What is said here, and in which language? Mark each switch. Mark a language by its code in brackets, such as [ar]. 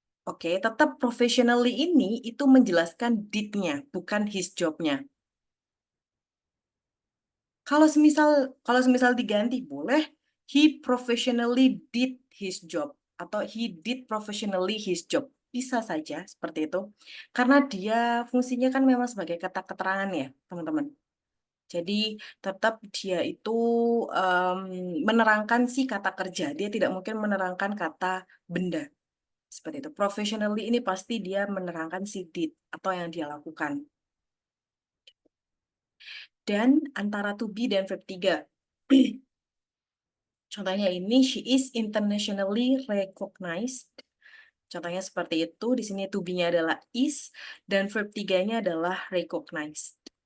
[id] Oke, tetap professionally ini itu menjelaskan did-nya, bukan his job-nya. Kalau semisal diganti boleh [en] he professionally did his job atau he did professionally his job. [id] Bisa saja seperti itu. Karena dia fungsinya kan memang sebagai kata keterangan ya, teman-teman. Jadi tetap dia itu em, menerangkan si kata kerja. Dia tidak mungkin menerangkan kata benda. Seperti itu. Professionally ini pasti dia menerangkan si did atau yang dia lakukan. Dan antara to be dan verb 3. Contohnya ini, [en] she is internationally recognized. [id] Contohnya seperti itu. Di sini to be-nya adalah is, dan verb 3-nya adalah recognized.